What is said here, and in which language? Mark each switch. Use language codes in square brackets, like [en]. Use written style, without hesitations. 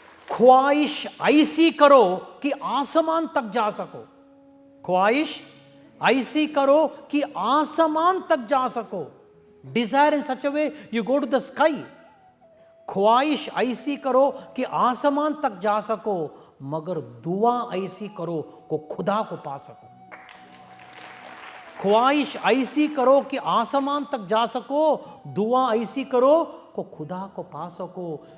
[hi] ख्वाहिश ऐसी करो कि आसमान तक जा सको. ख्वाहिश ऐसी करो कि आसमान तक जा सको. [en] Desire in such a way you go to the sky. [hi] ख्वाहिश ऐसी करो कि आसमान तक जा सको, मगर दुआ ऐसी करो को खुदा को पा सको. ख्वाहिश ऐसी करो कि आसमान तक जा सको, दुआ ऐसी करो को खुदा को पा सको.